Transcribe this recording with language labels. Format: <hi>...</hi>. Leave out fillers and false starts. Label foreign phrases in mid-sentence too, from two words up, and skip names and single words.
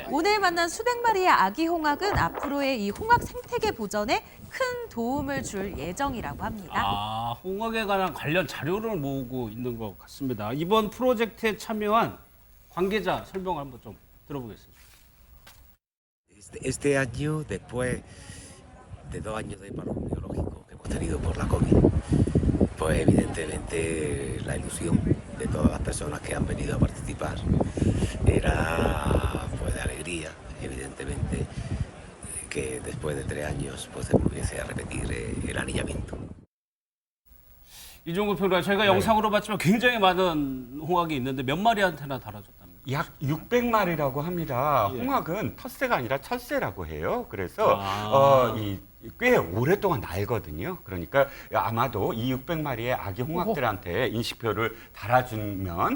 <ko>오늘 만난 수백 마리의 아기 홍학은 앞으로의 이 홍학 생태계 보전에 큰 도움을 줄 예정이라고 합니다. 아, 홍학에 관한 관련 자료를 모으고 있는 것 같습니다. 이번 프로젝트에 참여한 관계자 설명을 한번 좀 들어보겠습니다.</ko> <es>Este año, después de 2 años de paro biológico que hemos tenido por la COVID, pues evidentemente la ilusión de todas las personas que han venido a participar era pues de alegría, evidentemente, que después de 3 años pues se volviese a repetir el anillamiento.</es> <ko>이종구 평론가, 저희가 영상으로 봤지만 굉장히 많은 홍학이 있는데 몇 마리한테나 달아줬답니다. 약 600마리라고 합니다. 예. 홍학은 텃새가 아니라 철새라고 해요. 그래서 꽤 오랫동안 날거든요. 그러니까 아마도 이 600마리의 아기 홍학들한테 인식표를 달아주면</ko>